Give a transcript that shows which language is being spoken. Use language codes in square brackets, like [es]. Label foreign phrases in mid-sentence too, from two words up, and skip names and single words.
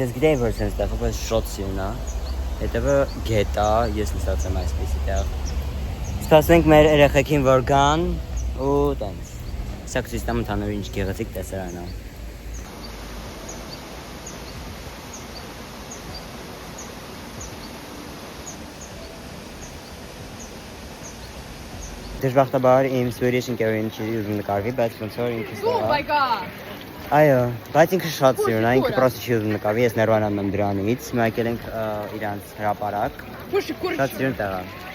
[hy] ես գիտեի որ սենց տեղ կա, բայց շոցին է։ Հետևը գետ է, ես նստած եմ այսպեսի տեղ։ Սպասենք մեր երեխեքին որ գան ու տենց։ Սա կցույց ընդհանուր ինչ գեղեցիկ տեսարան է։ Դժբախտաբար իմ Swedish ընկերուհին չի ուզում նկարվի, բայց ոնց որ ինքը [en] Oh my god. [hy] Այո, բայց ինքը շատ սիրուն է, ինքը պրոստը չի ուզում նկարվի, ես ներվանանում եմ դրանից, հիմա եկել ենք իրանց հրապարակ, շատ սիրուն տեղ է։